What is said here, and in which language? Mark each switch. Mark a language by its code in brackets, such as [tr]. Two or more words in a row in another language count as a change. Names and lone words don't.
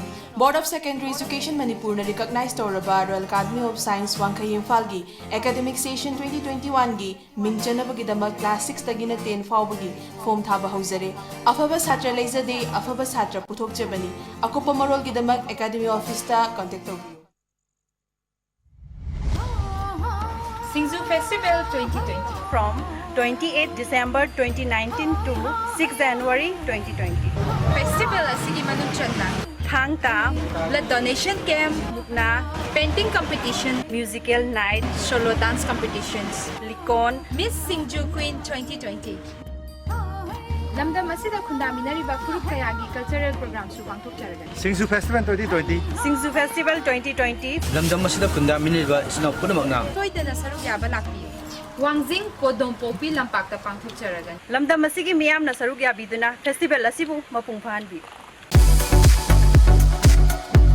[mni] Board of Secondary Education Manipur na recognized Toraba Royal Academy of Science Wangkayim Falgi [en] Academic Session [mni] 2021 gi Minjanabagidama Class 6 tagina 10 faubagi form thaba hauzare. Afaba Satra Laizade, Afaba Satra Putok Jabani, Akopa Marol Gidamak Academy Office ta contact Togi. Singzu Festival 2020 [en] from 28 December 2019 to 6 January 2020. [mni] Festival asigi manuchanda Thangta, [en] blood donation camp, [mni] Mukna, [en] painting competition, musical night, solo dance competitions, [mni] Likon, Miss Singju Queen 2020. Lamdam asida khundaminariba furup kayagi [en] cultural programs [mni] su pangthokjaragani. Singzu Festival 2020. Singzu Festival 2020. Lamdam asida khundaminariba isna punamakna. Toidana saruk yaba lakpiyu. Wangjing Kodom Popi Lampakta pangthokjaragani. Lamdam asigi miyamna saruk yabiduna festival asibu mapung phanbi.